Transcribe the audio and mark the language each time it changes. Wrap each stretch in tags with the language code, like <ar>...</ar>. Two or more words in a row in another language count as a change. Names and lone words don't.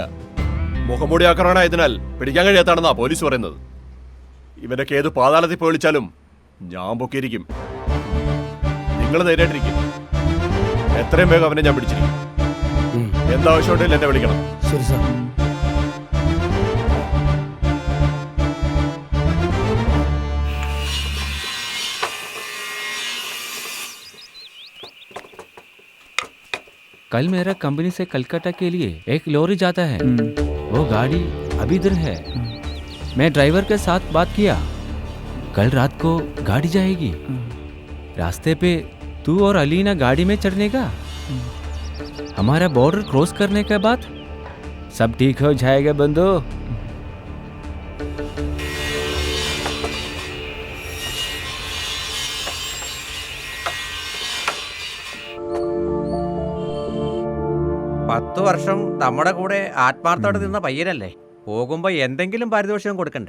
<ml>മുഖംമൂടി ആക്രമണമായതിനാൽ പിടിക്കാൻ കഴിയാത്താണെന്നാ പോലീസ് പറയുന്നത്. ഇവനൊക്കെ ഏത് പാതാളത്തിൽ പോയി വിളിച്ചാലും ഞാൻ പൊക്കിയിരിക്കും. നിങ്ങൾ ധൈര്യമായിട്ടിരിക്കും. എത്രയും വേഗം അവനെ ഞാൻ പിടിച്ചിരിക്കും. എന്താവശ്യമുണ്ടെങ്കിൽ എന്നെ വിളിക്കണം. ശരി സാർ.</ml> <hi>कल मेरा कंपनी से कलकत्ता के लिए एक लॉरी जाता है. वो गाड़ी अभी इधर है. मैं ड्राइवर के साथ बात किया. कल रात को गाड़ी जाएगी. रास्ते पे तू और अलीना गाड़ी में चढ़ने का, हमारा</hi> <en>border cross</en> <hi>करने के बाद सब ठीक हो जाएगा बंदो।</hi> <ml>പത്ത് വർഷം നമ്മുടെ കൂടെ ആത്മാർത്ഥത്തോടെ നിന്ന പയ്യനല്ലേ, പോകുമ്പോ എന്തെങ്കിലും പാരിതോഷികം കൊടുക്കണ്ടേ?</ml>